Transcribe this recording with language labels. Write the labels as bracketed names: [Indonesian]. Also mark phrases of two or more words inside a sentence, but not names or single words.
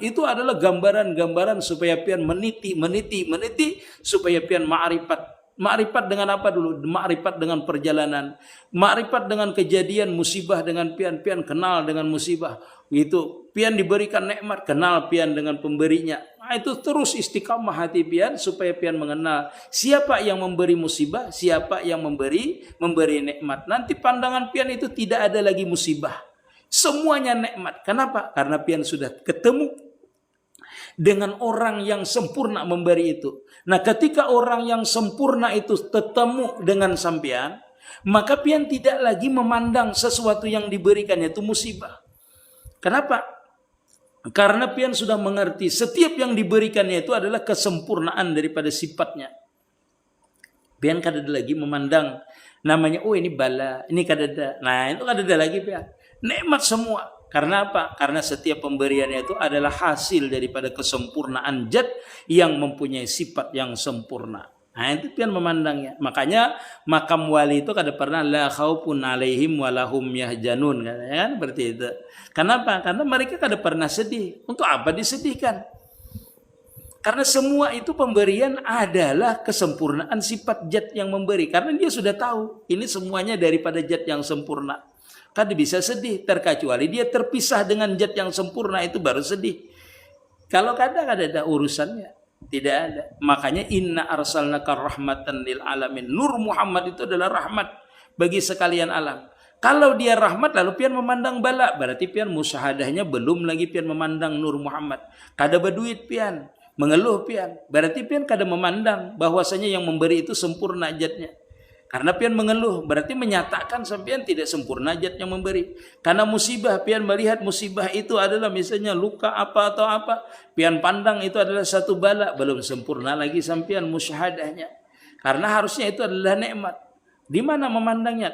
[Banjar] Itu adalah gambaran-gambaran supaya pian meniti supaya pian ma'rifat. Ma'rifat dengan apa dulu? Ma'rifat dengan perjalanan, ma'rifat dengan kejadian musibah dengan pian kenal dengan musibah. Itu pian diberikan nikmat, kenal pian dengan pemberinya. Nah, itu terus istiqamah hati pian supaya pian mengenal siapa yang memberi musibah, siapa yang memberi nikmat. Nanti pandangan pian itu tidak ada lagi musibah, semuanya nikmat. Kenapa? Karena pian sudah ketemu dengan orang yang sempurna memberi itu. Nah, ketika orang yang sempurna itu ketemu dengan sampean, maka pian tidak lagi memandang sesuatu yang diberikan itu musibah. Kenapa? Karena pian sudah mengerti setiap yang diberikannya itu adalah kesempurnaan daripada sifatnya. Pian kada ada lagi memandang namanya, oh ini bala, ini kada ada. Nah, itu kada ada lagi pian. Nikmat semua. Karena apa? Karena setiap pemberiannya itu adalah hasil daripada kesempurnaan zat yang mempunyai sifat yang sempurna. Nah, itu pian memandangnya. Makanya makam wali itu kada pernah [Arabic] لا خوف عليهم ولا هم يحزنون, [Banjar] kan? Seperti itu. Kenapa? Karena mereka kada pernah sedih. Untuk apa disedihkan? Karena semua itu pemberian adalah kesempurnaan sifat zat yang memberi. Karena dia sudah tahu ini semuanya daripada zat yang sempurna. Kada bisa sedih, terkecuali dia terpisah dengan zat yang sempurna, itu baru sedih. Kalau kada ada urusannya, tidak ada. Makanya [Arabic] إنا أرسلناك رحمة للعالمين. [Banjar] Nur Muhammad itu adalah rahmat bagi sekalian alam. Kalau dia rahmat lalu pian memandang bala, berarti pian musyahadahnya belum lagi pian memandang Nur Muhammad. Kada berduit pian, mengeluh pian, berarti pian kada memandang bahwasanya yang memberi itu sempurna zatnya. Karena pian mengeluh berarti menyatakan sampean tidak sempurna zat yang memberi. Karena musibah pian melihat musibah itu adalah misalnya luka apa atau apa, pian pandang itu adalah satu bala, belum sempurna lagi sampean musyahadahnya. Karena harusnya itu adalah nikmat. Di mana memandangnya?